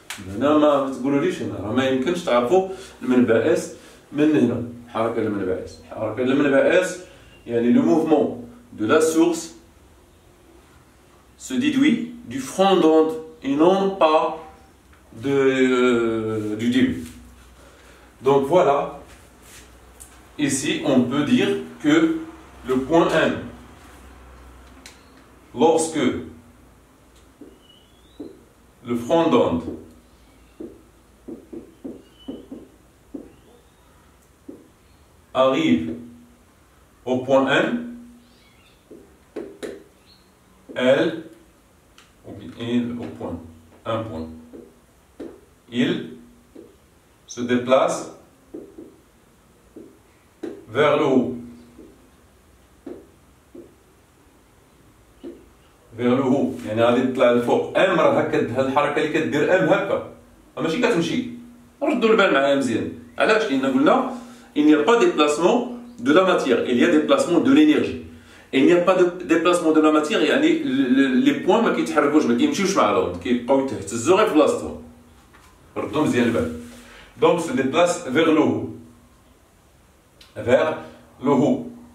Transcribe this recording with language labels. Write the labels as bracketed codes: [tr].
[ar] هنا ما تقولوليش هنا ما يمكنش تعرفوا المنبع اس من هنا. حركه المنبع اس، حركه المنبع اس يعني [fr] لو موفمون دو لا سورس se déduit du front d'onde et non pas du début. Donc voilà, ici on peut dire que le point M, lorsque le front d'onde arrive au point M, elle, ou bien au point, un point, il se déplace vers le haut. vers le haut، [ar] يعني غادي تطلع لفوق. ام راه هكا هاد الحركه اللي كدير ام هكا ماشي كتمشي. ردوا البال معايا مزيان، علاش؟ لان قلنا [fr] il n'y a pas de déplacement de la matière, il y a déplacement de l'énergie. Il n'y a pas de déplacement de la matière [ar] يعني لي بوين ما كيتحركوش، ما كيمشيوش مع الأرض، كيبقاو يتهزوا غير في بلاصتهم. ردوا مزيان البال. [fr] Donc se déplace vers le haut. Vers le haut.